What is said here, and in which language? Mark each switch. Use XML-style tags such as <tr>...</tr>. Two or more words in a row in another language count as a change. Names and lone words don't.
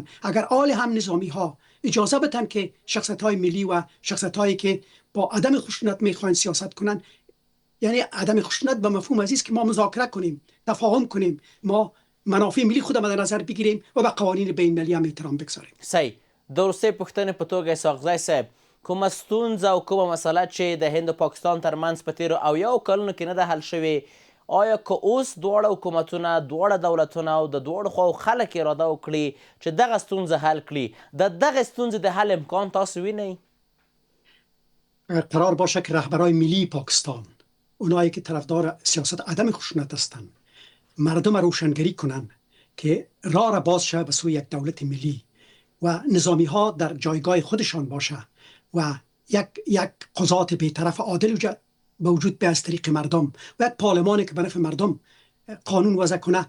<fa>اگر آل هم نظامی ها اجازه بدن که شخصیت های ملی و شخصیت هایی که با عدم خشونت میخواین سیاست کنن، یعنی عدم خشونت به مفهوم عزیز که ما مذاکره کنیم، تفاهم کنیم، ما منافع ملی خود مد نظر بگیریم و به قوانین بین المللی هم احترام بگذاریم. صحیح.</fa> <ps>د وروستۍ پوښتنې په توګه اسحاقزی صاحب، کومه ستونزه او کومه مسله چې د هند او پاکستان ترمنځ په تیرو اویاو کلونو کې نه ده حل شوې، آیا که اوس دواړه حکومتونه، دواړه دولتونه او د دواړو خواو خلک اراده وکړي چې دغه ستونزه حل کړي، د دغې ستونزې د حل امکان تاسو وینئ؟</ps> <fa>قرار باشه که رهبرای ملی پاکستان، اونایی که طرفدار سیاست عدم خشونت هستند، مردم روشنگری کنند که راه را باز شه به سوی یک دولت ملی و نظامی ها در جایگاه خودشان باشه و یک قضات بی‌طرف عادل به وجود بیاد از طریق مردم و یک پارلمانی که به نفع مردم قانون وضع کنه.</fa>